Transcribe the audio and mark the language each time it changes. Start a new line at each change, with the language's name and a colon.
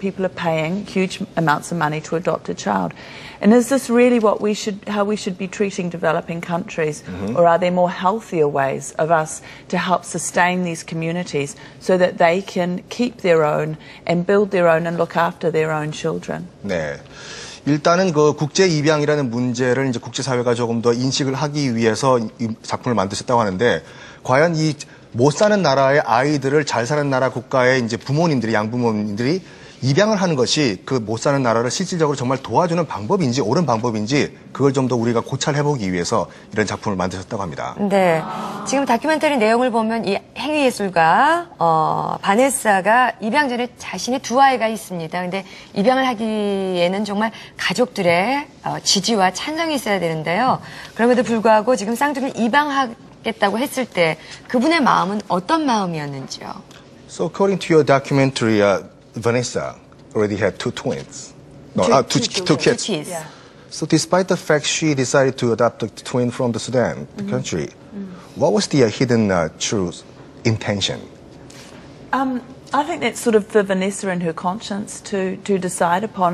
English: People are paying huge amounts of money to adopt a child. And is this really how we should be treating developing countries? Or are there more healthier ways of us to help sustain these communities so that they can keep their own and build their own and look after their own children?
Korean: 네. 일단은 그 국제 입양이라는 문제를 이제 국제사회가 조금 더 인식을 하기 위해서 이 작품을 만드셨다고 하는데, 과연 이 못 사는 나라의 아이들을 잘 사는 나라 국가의 이제 부모님들이, 양부모님들이 입양을 하는 것이 그 못 사는 나라를 실질적으로 정말 도와주는 방법인지 옳은 방법인지, 그걸 좀 더 우리가 고찰해보기 위해서 이런 작품을 만드셨다고 합니다. 네, 지금 다큐멘터리 내용을 보면 이 행위예술가 바네사가 입양 전에 자신의 두 아이가 있습니다. 근데 입양을 하기에는 정말 가족들의 지지와 찬성이 있어야 되는데요. 그럼에도 불구하고 지금 쌍둥이를 입양하겠다고 했을 때 그분의 마음은 어떤 마음이었는지요?
English: So according to your documentary, Vanessa already had two twins. No, two kids. Yeah. So despite the fact she decided to adopt a twin from the Sudan, the country, what was the hidden true intention? I think that's sort of for Vanessa and her conscience to decide upon.